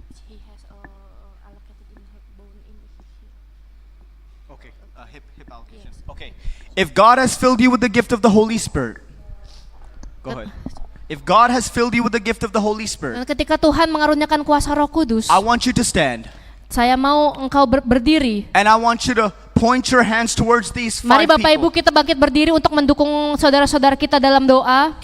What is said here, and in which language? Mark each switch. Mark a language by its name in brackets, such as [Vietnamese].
[English] He has allocated in her bone in here. Okay, hip allocation. Yes. Okay, if God has filled you with the gift of the Holy Spirit, go ahead. If God has filled you with the gift of the Holy Spirit, [Indonesian] Dan ketika Tuhan mengaruniakan kuasa Roh Kudus, [English] I want you to stand [Indonesian] saya mau engkau berdiri. [English] and I want you to point your hands towards these [Indonesian] Mari [English] five [Indonesian] Bapak Ibu [English] people. [Indonesian] kita bangkit berdiri untuk mendukung saudara-saudara kita dalam doa.